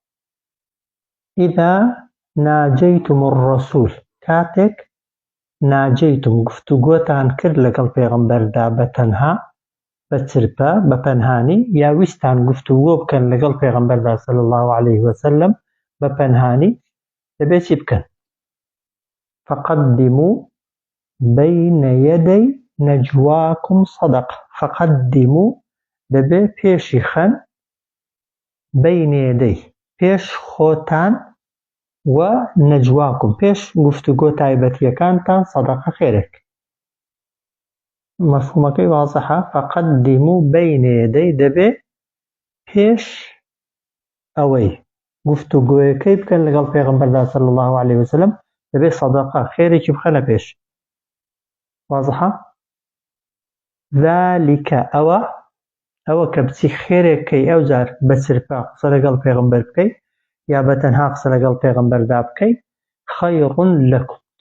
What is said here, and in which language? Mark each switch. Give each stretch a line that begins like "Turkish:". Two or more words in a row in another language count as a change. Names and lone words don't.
Arabic: ئیذا ناجەیتم الرەسوول
Central Kurdish: کاتێک ناجەیتم گفتوگۆتان کرد لەگەڵ پێغەمبەردا بەتەنها بەچرپە بەپەنهانی یا ویستان گفتوگۆ بکەن لەگەڵ پێغەمبەردا
Arabic: صلی الله عليه وسلم
Central Kurdish: بەپەنهانی دەبێت چی بکەن
Arabic: فقدموا بين يدي نجواكم صدقة فقدموا
Central Kurdish: دەبێت پێشی خەن
Arabic: بين
Central Kurdish: يدي پێش خۆتان و نەجواکم پێش گفتوگۆ تایبەتیەکانتان سەدەقە خێرێک مەفهومەکەی وازەحە
Arabic: فقدموا بين يدي
Central Kurdish: دەبێت پێش ئەوەی گفتوگۆیەکەی بکەن لەگەڵ پێغەمبەردا
Arabic: صلی الله عليه وسلم
Central Kurdish: دەبێت سەدەقە خێرێکی بخەنە پێش وازەحە ذلك ئەوە کە بچی خێرێکەکەی ئەو جار بەچرپە قسە لەگەڵ پێغەمبەر بکەی یا بەتەنها قسە لەگەڵ پێغەمبەردا بکەی
Arabic: خەیڕ لەکم